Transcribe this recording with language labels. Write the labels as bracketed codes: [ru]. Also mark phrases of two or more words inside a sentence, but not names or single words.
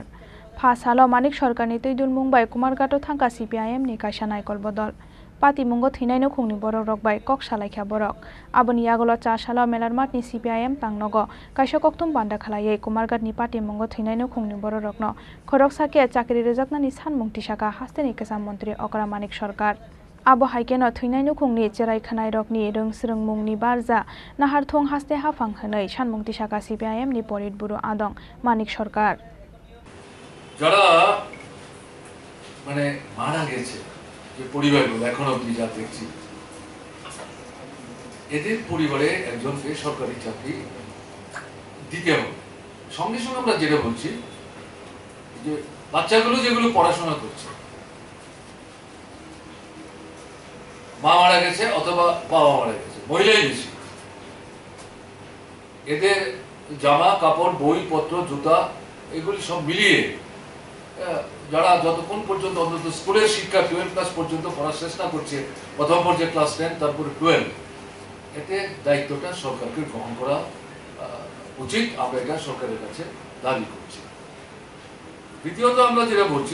[trp] Phasalo Manik Sarkar ni Tuidul Mumbai Kumarghato thangka CPIM ni kaisa naikol bodol Patimungo Thowinai Nukhungni borok bai kok salaikha borok aboni agolo 4 salo melar matni CPIM tangnogo kaisa koktum banda khalaiye Kumarghat ni Patimungo Thowinai Nukhungni borokno Khorang Sakhe Chakiri Rwjaknani Sanmung Tisakha hasteni Kesam Mantri Manik Sarkar abo haikeno Thowinai Nukhungni cherai rokni Rwjaknani barja naharthong haste hafang hanai Sanmung Tisakha CPIM ni Politburo Adong Manik Sarkar [bn] যারা মানে মারা গেছে যে পরিবারগুলো এখন অবধি যা দেখছি এদের পরিবারে একজনকে সরকারি চাকরি দিতে হবে সঙ্গে সঙ্গে আমরা যেটা বলছি যে বাচ্চাগুলো যেগুলো পড়াশোনা করছে মা মারা গেছে অথবা বাবা মারা গেছে মহিলাই বেশি এদের জামা কাপড় বই পত্র জুতা এগুলি সব মিলিয়ে যারা যতক্ষণ পর্যন্ত অন্তত স্কুলের শিক্ষা 12 ক্লাস পর্যন্ত পড়া শেষ না করছে প্রথম পর্যায়ে ক্লাস 10 তারপরে 12 এতে দায়িত্বটা সরকারকে গ্রহণ করা উচিত আমরা এটা সরকারের কাছে দাবি করছি দ্বিতীয়ত আমরা যেটা বলছি